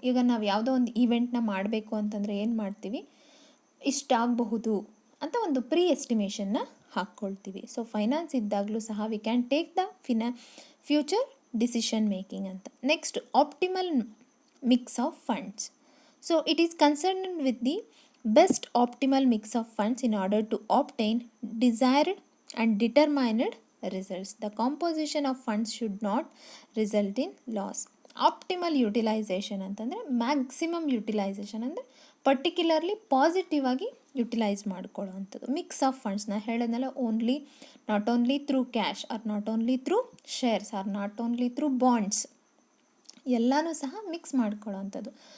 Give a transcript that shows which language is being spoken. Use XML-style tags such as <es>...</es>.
<kn>ಈಗ ನಾವು ಯಾವುದೋ ಒಂದು ಈವೆಂಟ್ನ ಮಾಡಬೇಕು ಅಂತಂದರೆ ಏನು ಮಾಡ್ತೀವಿ, ಇಷ್ಟಾಗಬಹುದು ಅಂತ ಒಂದು ಪ್ರೀ ಎಸ್ಟಿಮೇಷನ್ನ ಹಾಕ್ಕೊಳ್ತೀವಿ.</kn> <en>so finance</en> <kn>ಇದ್ದಾಗಲೂ ಸಹ</kn> <en>We can take the future decision making ಅಂತ. Next optimal mix of funds. So it is concerned with the best optimal mix of funds in order to obtain desired and determined results. The composition of funds should not result in loss.</en> <kn>Optimal utilisation ಅಂತಂದರೆ maximum utilisation ಅಂದರೆ particularly positive ಆಗಿ utilise ಮಾಡ್ಕೊಳ್ಳೋ ಅಂಥದ್ದು. Mix of funds ನಾ ಹೇಳೋದಲ್ಲ,</kn> <en>not only through cash or not only through shares or not only through bonds,</en> <kn>ಎಲ್ಲನೂ ಸಹ mix ಮಾಡ್ಕೊಳ್ಳೋ ಅಂಥದ್ದು.</kn>